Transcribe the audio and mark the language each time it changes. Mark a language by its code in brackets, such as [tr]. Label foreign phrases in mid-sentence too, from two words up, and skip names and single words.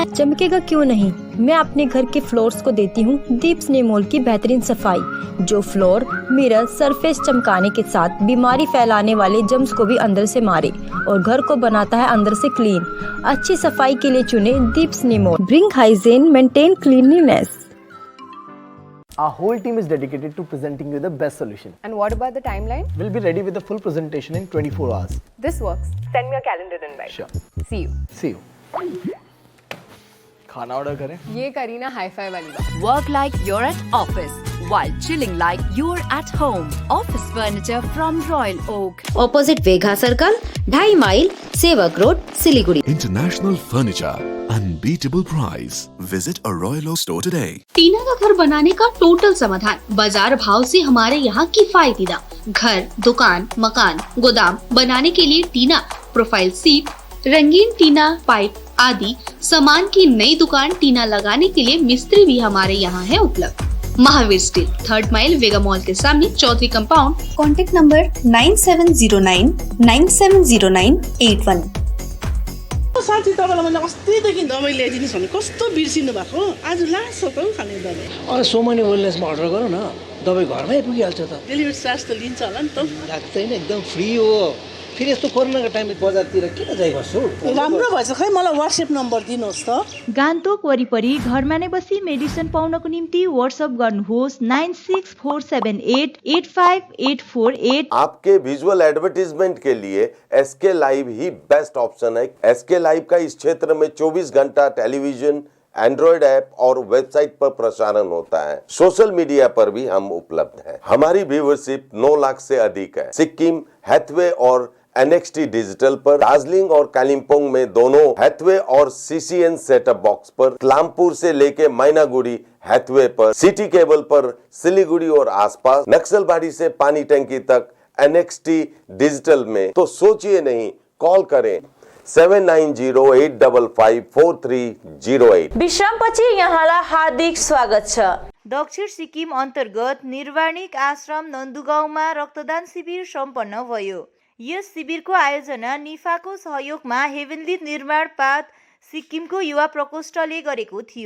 [hi] चमकेगा क्यों नहीं, मैं अपने घर के फ्लोर्स को देती हूँ दीप स्नेमोल की बेहतरीन सफाई, जो [en] floor mirror surface [hi] चमकाने के साथ बीमारी फैलाने वाले जम्स को भी अंदर से मारे और घर को बनाता है अंदर से क्लीन। अच्छी सफाई के लिए चुने दीप स्नेमोल। [en] Bring hygiene, maintain cleanliness. Our whole team is dedicated to presenting you the best solution. And what about the timeline? We'll be ready with the full presentation in 24 hours. This works. Send me a calendar invite. Sure. See you. See you. [hi] खाना ऑर्डर करें? ये करीना हाई-फाई वाली बात। [en] Work like you're at office while chilling like you're at home. Office furniture from Royal Oak. Opposite Vega Circle, 2.5 माइल, सेवक रोड, सिलीगुड़ी। International furniture, unbeatable price. Visit a Royal Oak store today. [hi] टीना का घर बनाने का टोटल समाधान बाजार भाव से हमारे यहाँ किफायती दाम। घर, दुकान, मकान, गोदाम बनाने के लिए टीना, प्रोफाइल सीट, रंगीन टीना, पाइप आदि सामान की नई दुकान टीना लगाने के लिए मिस्त्री भी हमारे यहाँ है उपलब्ध। महावीर स्टील, 3rd माइल, वेगा मॉल के सामने, चौधरी कंपाउंड। [en] contact number [hi] 9709 970981। [ne] साथी तपाईँलाई मैले अस्तिदेखि दबाई ल्याइदिनुहोस् भने कस्तो बिर्सिनु भएको, आज लास्ट छ त खाने दबाई। अरे सोमनी वेलनेसमा अर्डर गरौँ न, दबाई घरमै पुगिहाल्छ त। डेलिभरी चार्ज त लिन्छ होला नि त? लाग्दैन, एकदम फ्री हो। फेरि यस्तो कोरोनाको टाइममा बजारतिर किन जाइ बस्छु? राम्रो भएछ, खै मलाई व्हाट्सएप नम्बर दिनुहोस् त। गान्तोक वरिपरि घरमा नै बसी मेडिसिन पाउनको निम्ति व्हाट्सएप गर्नुहोस् 9647885848। [hi] आपके विजुअल एडवर्टीजमेंट के लिए एसके लाइव ही [en] best option [hi] है। एसके लाइव का इस क्षेत्र में 24 घंटा टेलीविजन, [en] Android app [hi] और वेबसाइट पर प्रसारण होता है। [en] social media [hi] पर भी हम उपलब्ध हैं। हमारी व्यूवरशिप 9 लाख से अधिक है। सिक्किम, हैथवे और NXT डिजिटल पर, दार्जिलिंग और कालिम्पोंग में दोनों हैथवे और CCN [en] setup box [hi] पर, क्लामपुर से लेके मैनागुड़ी हैथवे पर, [en] city cable [hi] पर सिलीगुड़ी और आसपास, नक्सलबाड़ी से पानी टंकी तक NXT डिजिटल में। तो सोचिए नहीं, कॉल करें 7908554308। [ne] विश्रामपछि यहाँलाई हार्दिक स्वागत छ। दक्षिण सिक्किम अन्तर्गत निर्वाणिक आश्रम नन्दुगाउँमा रक्तदान शिविर सम्पन्न भयो। यस शिविरको आयोजना निफाको सहयोगमा हेभेनली निर्माण पाथ सिक्किमको युवा प्रकोष्ठले गरेको थियो।